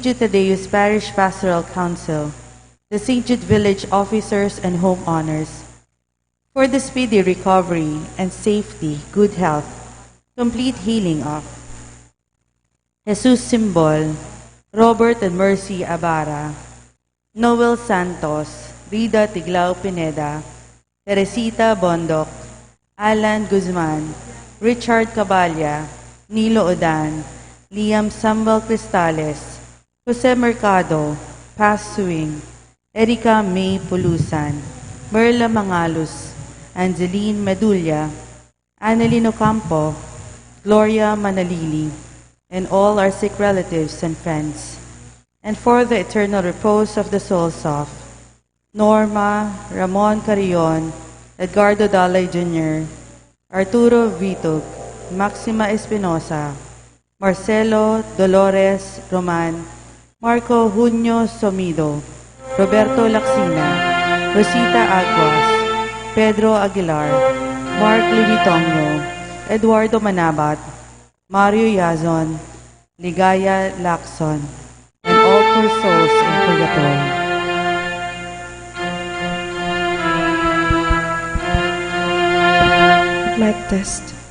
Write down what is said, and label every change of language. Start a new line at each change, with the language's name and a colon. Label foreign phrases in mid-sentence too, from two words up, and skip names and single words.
English: Jude Tadeus Parish Pastoral Council, the St. Jude Village officers and homeowners, for the speedy recovery and safety, good health, complete healing of Jesus Simbol, Robert and Mercy Abara, Noel Santos, Rida Tiglao Pineda, Teresita Bondok, Alan Guzman, Richard Caballa, Nilo Odan, Liam Sambal Cristales, Jose Mercado, Paz Suing, Erika May Pulusan, Merla Mangalus, Angeline Medulla, Annalyn Ocampo, Gloria Manalili, and all our sick relatives and friends, and for the eternal repose of the souls of Norma, Ramon Carrion, Edgardo Dalay Jr., Arturo Vitug, Maxima Espinosa, Marcelo Dolores Roman, Marco Junio Somido, Roberto Laxina, Rosita Aguas, Pedro Aguilar, Mark Livitongyo, Eduardo Manabat, Mario Yazon, Ligaya Lacson, and all poor souls in purgatory. Mic test.